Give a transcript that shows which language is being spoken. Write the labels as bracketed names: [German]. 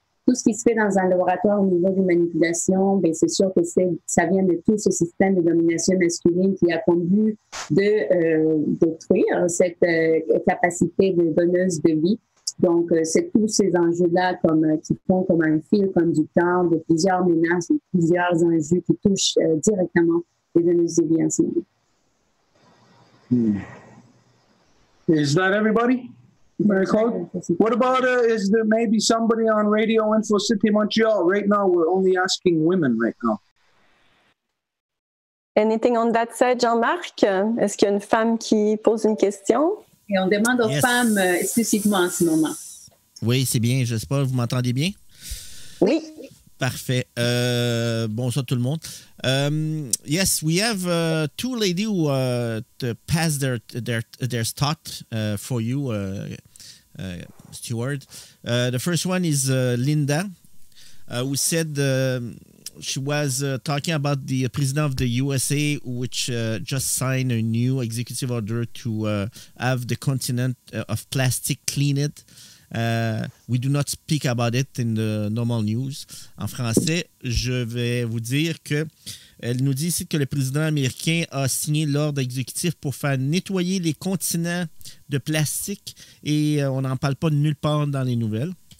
[French] Tout ce qui se fait dans un laboratoire au niveau de manipulation, bien, c'est sûr que ça vient de tout ce système de domination masculine qui a conduit de détruire cette capacité de donneuse de vie. Donc, c'est tous ces enjeux-là qui font comme un fil conducteur de plusieurs menaces, de plusieurs enjeux qui touchent directement les donneuses de vie en ce moment. [English] Is that everybody? Very cool. What about is there maybe somebody on Radio Info City Montreal? Right now, we're only asking women right now. Anything on that side, Jean-Marc? [French] Est-ce qu'il y a une femme qui pose une question? Et on demande aux femmes exclusivement en ce moment. Oui, c'est bien. Je ne sais pas, vous m'entendez bien? Oui. Parfait. Bonsoir tout le monde. [English] Yes, we have 2 ladies who pass their thought for you, Stuart. The first one is Linda, who said she was talking about the president of the USA, which just signed a new executive order to have the continent of plastic cleaned. We do not speak about it in the normal news. [French] En français, je vais vous dire que elle nous dit ici que le président américain a signé l'ordre exécutif pour faire nettoyer les continents de plastique et on n'en parle pas nulle part dans les nouvelles.